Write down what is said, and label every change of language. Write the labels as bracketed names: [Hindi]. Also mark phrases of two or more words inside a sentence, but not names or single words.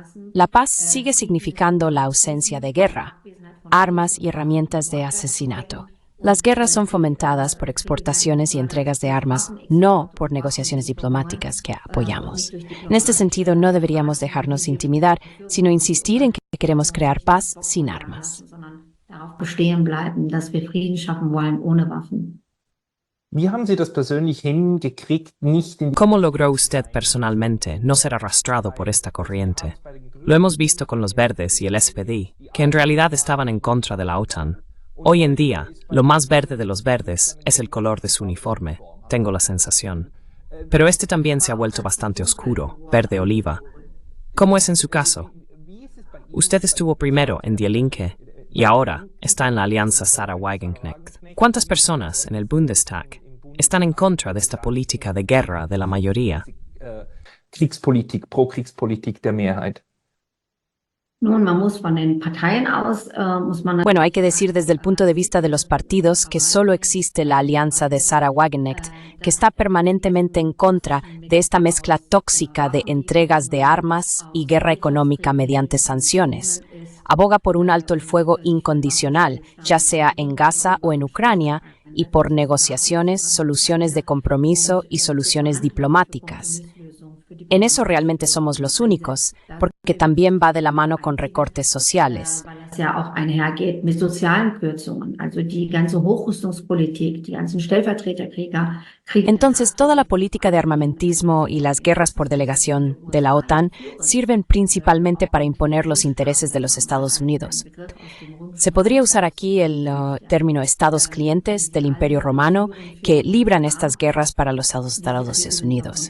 [Spanish] La paz sigue significando la ausencia de guerra, armas y herramientas de asesinato. Las guerras son fomentadas por exportaciones y entregas de armas, no por negociaciones diplomáticas que apoyamos. En este sentido, no deberíamos dejarnos intimidar, sino insistir en que queremos crear paz sin armas. [German] darauf bestehen bleiben, dass wir Frieden schaffen wollen ohne Waffen. Wie haben Sie das persönlich hingekriegt, nicht in die [Spanish] ¿Cómo logró usted personalmente no ser arrastrado por esta corriente? Lo hemos visto con los verdes y el SPD, que en realidad estaban en contra de la OTAN. Hoy en día, lo más verde de los verdes es el color de su uniforme, tengo la sensación. Pero este también se ha vuelto bastante oscuro, verde oliva. ¿Cómo es en su caso? Usted estuvo primero en Die Linke y ahora está en la alianza Sarah Wagenknecht. ¿Cuántas personas en el Bundestag están en contra de esta política de guerra de la mayoría? [German] Kriegspolitik, Pro-Kriegspolitik der Mehrheit? Nun, man muss von den Parteien aus, muss man [Spanish] Bueno, hay que decir desde el punto de vista de los partidos que solo existe la alianza de Sarah Wagenknecht, que está permanentemente en contra de esta mezcla tóxica de entregas de armas y guerra económica mediante sanciones. Aboga por un alto el fuego incondicional, ya sea en Gaza o en Ucrania, y por negociaciones, soluciones de compromiso y soluciones diplomáticas. En eso realmente somos los únicos, porque también va de la mano con recortes sociales. [German] weil das ja auch einhergeht mit sozialen Kürzungen, also die ganze Hochrüstungspolitik, die ganzen Stellvertreterkrieger, [Spanish] Entonces, toda la política de armamentismo y las guerras por delegación de la OTAN sirven principalmente para imponer los intereses de los Estados Unidos. Se podría usar aquí el término estados clientes del Imperio Romano que libran estas guerras para los Estados Unidos.